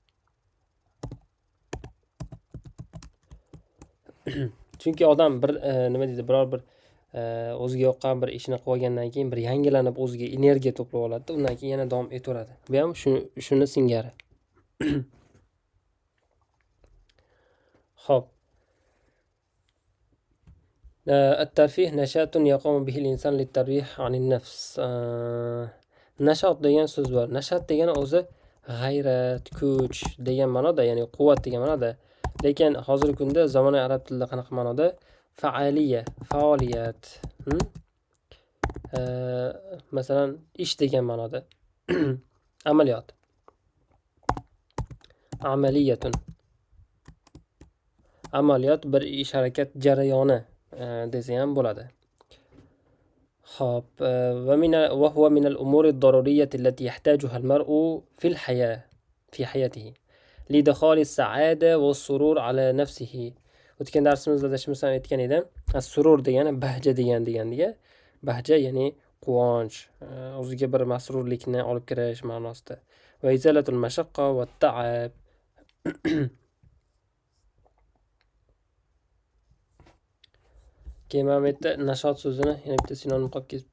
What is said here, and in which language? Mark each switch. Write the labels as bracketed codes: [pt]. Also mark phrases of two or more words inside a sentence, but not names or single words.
[uz] Chunki odam bir nima deydi, biror bir o'ziga yoqqan bir ishni qilib olgandan keyin bir yangilanib o'ziga energiya to'plab oladi, undan keyin yana davom etaveradi. Bu ham shuni singari. Xo'p. [ar] الترفيه نشاط يقوم به الإنسان للترويح عن النفس. [uz] Nashat degan so'z bor. Nashat degani o'zi g'ayrat, kuch degan ma'noda, ya'ni quvvat degan ma'noda. Lekin hozirgi kunda zamonaviy arab tilida qanaqa ma'noda? Faaliya, faoliyat. Masalan, ish degan ma'noda. Amaliyot. Amaliyatun. Amaliyot bir ish harakat jarayoni desa ham bo'ladi. Xo'p, [ar] وهو من الأمور الضرورية التي يحتاجها المرء في الحياة في حياته لإدخال السعادة والسرور على نفسه. [uz] O'tgan darsimizda adashmasam aytgan edim. As-surur degani bahja degan. Bahja ya'ni quvonch, o'ziga bir masrurlikni olib kirish ma'nosida. [ar] وإزالة المشقة والتعب. [uz] Keyin mana bu yerda nashat so'zini yana bitta sinonim qolib ketibdi.